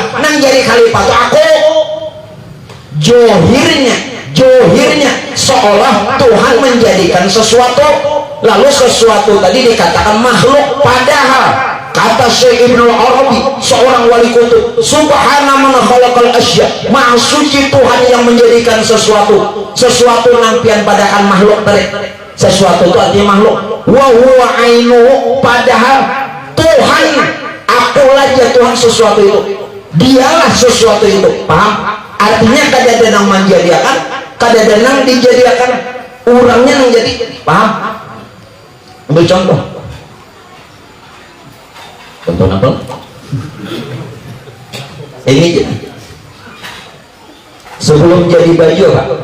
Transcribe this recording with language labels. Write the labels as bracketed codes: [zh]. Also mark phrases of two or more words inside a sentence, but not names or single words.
[id] Nang jadi khalifah tuh aku. Johirnya seolah Tuhan menjadikan sesuatu, lalu sesuatu tadi dikatakan makhluk, padahal kata Syekh Ibnu Arabi, seorang wali kutub, [ar] سبحان من خلق الأشياء, [id] maha suci Tuhan yang menjadikan sesuatu nampian padakan makhluk tadi. Sesuatu itu artinya makhluk. [ar] وهو عين, [id] padahal Tuhan, akulah ya Tuhan sesuatu itu. Dialah sesuatu itu. Paham? [bjn] Artinya kada ada nang menjadikan, kada ada nang dijadikan, orangnya nang jadi. [id] Paham? Ambil contoh. Contoh apa? Ini sebelum jadi baju apa?